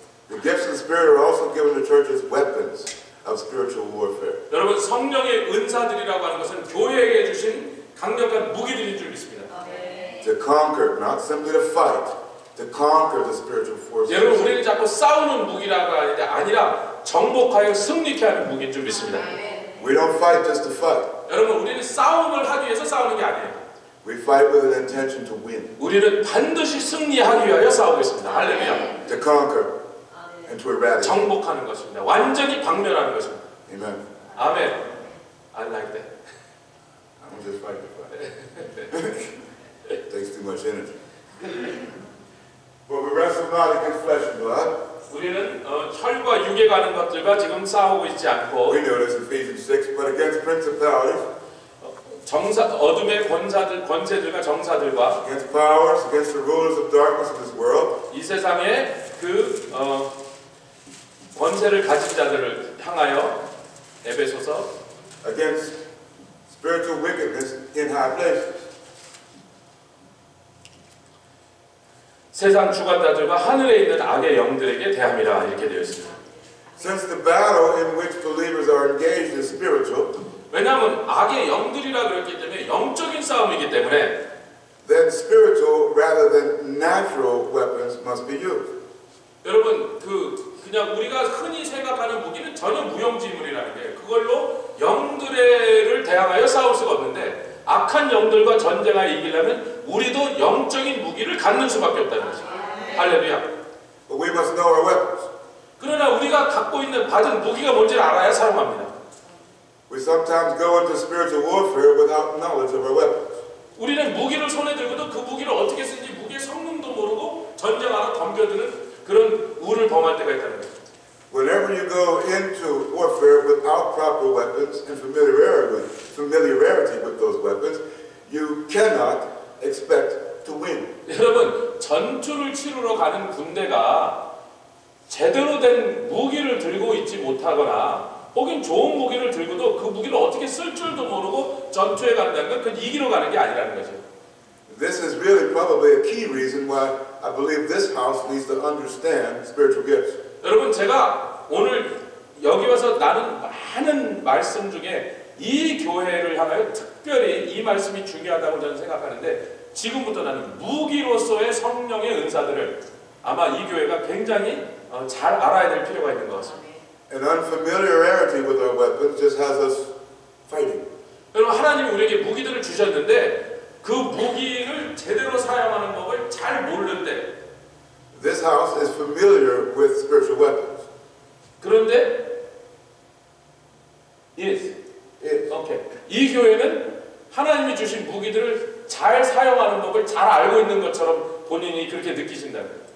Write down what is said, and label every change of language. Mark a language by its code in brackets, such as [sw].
[en] The gifts of the Spirit are also given to churches weapons of spiritual warfare. [ko] 여러분 성령의 은사들이라고 하는 것은 교회에게 주신 강력한 무기들인 줄 믿습니다. [en] To conquer, not simply to fight, to conquer the spiritual forces. [ko] 여러분 우리는 자꾸 싸우는 무기라고 하는데 아니라 정복하여 승리케 하는 무기인 줄 믿습니다. [en] We don't fight just to fight. [ko] 여러분 우리는 싸움을 하기 위해서 싸우는 게 아니에요. [en] We fight with an intention to win, [ko] 우리는 반드시 승리하기 위하여 싸우고 있습니다. 할렐루야. [en] to conquer, and to eradicate. [ko] 정복하는 것입니다. 완전히 박멸하는 것입니다. [en] Amen. [ko] 아멘. [en] I like that. I'm just fighting to fight. It takes too much energy. But we wrestle not against flesh and blood. [ko] 우리는 혈과 육에 가는 것들과 지금 싸우고 있지 않고 [en] We know this in Ephesians 6, but against principalities, [ko] 어둠의 권세들과 정사들과 [en] against powers, against the rulers of darkness of this world, [ko] 이 세상의 그 권세를 가진 자들을 향하여 에베소서 [en] against spiritual wickedness in high places. [ko] 세상 주관자들과 하늘에 있는 악의 영들에게 대함이라 이렇게 되어 있습니다. [en] Since the battle in which believers are engaged is spiritual, [ko] 왜냐하면 악의 영들이라 그랬기 때문에 영적인 싸움이기 때문에 [en] then spiritual rather than natural weapons must be used. [ko] 여러분 그냥 우리가 흔히 생각하는 무기는 전혀 무용지물이라는 거예요. 그걸로 영들을 대항하여 싸울 수가 없는데 악한 영들과 전쟁하여 이기려면 우리도 영적인 무기를 갖는 수밖에 없다는 거죠. 할렐루야. [en] But we must know our weapons. [ko] 그러나 우리가 갖고 있는 받은 무기가 뭔지를 알아야 사용합니다. [en] We sometimes go into spiritual warfare without knowledge of our weapons. [ko] 우리는 무기를 손에 들고도 그 무기를 어떻게 쓰는지 무기의 성능도 모르고 전쟁하러 덤벼드는 그런 우를 범할 때가 있다는 거죠. [en] Whenever you go into warfare without proper weapons and familiarity with those weapons, you cannot expect to win. [ko] 여러분 전투를 치르러 가는 군대가 제대로 된 무기를 들고 있지 못하거나 혹은 좋은 무기를 들고도 그 무기를 어떻게 쓸 줄도 모르고 전투에 간다는 건 그건 이기러 가는 게 아니라는 거죠. [en] This is really probably a key reason why I believe this house needs to understand spiritual gifts. [ko] 여러분 제가 오늘 여기 와서 나는 많은 말씀 중에 이 교회를 향하여 특별히 이 말씀이 중요하다고 저는 생각하는데 지금부터 나는 무기로서의 성령의 은사들을 아마 이 교회가 굉장히 잘 알아야 될 필요가 있는 것 같습니다. [en] And unfamiliarity with our weapons just has us fighting. [ko] 여러분 하나님이 우리에게 무기들을 주셨는데 그 무기를 제대로 사용하는 법을 잘 모르는데 [en] This house is familiar with spiritual weapons. [ko] 그런데 yes. 오케이. 이 교회는 하나님이 주신 무기들을 잘 사용하는 법을 잘 알고 있는 것처럼 본인이 그렇게 느끼신다는 거예요.